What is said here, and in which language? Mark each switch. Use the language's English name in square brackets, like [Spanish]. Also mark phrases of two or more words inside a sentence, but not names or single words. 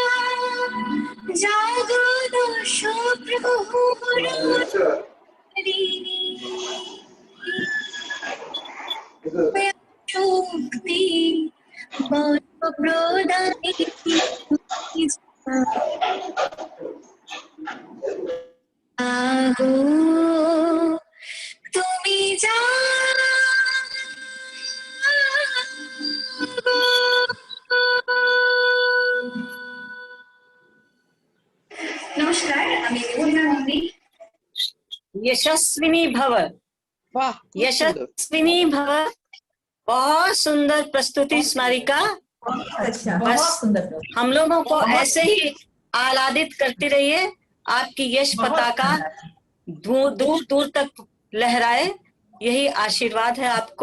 [Bangla] জাগো দশ শক্তি প্রদায়িনী জাগো তুমি জাগো নমস্কার আমি পূর্ণা নন্দী [Sanskrit] यशस्विनी भव, [Hindi] वाह [Sanskrit] यशस्विनी भव। [Hindi] बहुत सुंदर प्रस्तुति स्मारिका। अच्छा, बस बहुत सुंदर। हम लोगों को ऐसे ही आह्लादित करती रहिए। आपकी यश पताका दूर दूर दूर तक लहराए, यही आशीर्वाद है आपको।